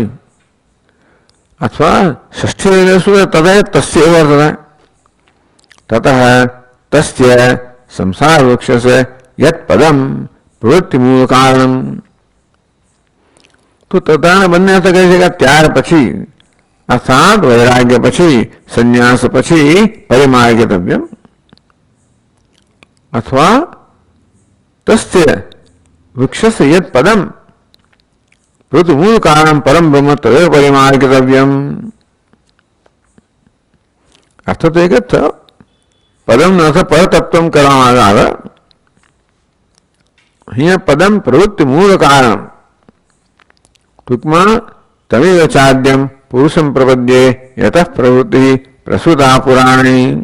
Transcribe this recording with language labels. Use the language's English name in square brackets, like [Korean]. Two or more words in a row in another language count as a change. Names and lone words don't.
[Gujarati] અથવા ષષ્ઠી શું તથા તસ્ય એવો અર્થ થાય. [Sanskrit] તતઃ તસ્ય સંસાર વૃક્ષ યત પદમ પ્રવૃત્તિ મૂળ કારણ. [Gujarati] તો તથાને બંને અર્થ કહી શકાય. ત્યાર પછી અર્થાત વૈરાગ્ય પછી સંન્યાસ પછી [Sanskrit] परिमार्गितव्यम अथवा तस्य वृक्षस्य यत् पदम प्रभुति मूल कारण परम ब्रह्म तदेव परिमार्गितव्यम. [Gujarati] અર્થ તો એક જ થયો. પદમ ન અર્થ પરતત્વમ કરવામાં આવે. અહીંયા [Sanskrit] પદમ પ્રવૃત્તિ મૂળ કારણ. ટૂંકમાં તમેવ ચાદ્યમ પુરુષમ પ્રપદ્યે યતઃ પ્રવૃત્તિ પ્રસૂતા પુરાણી.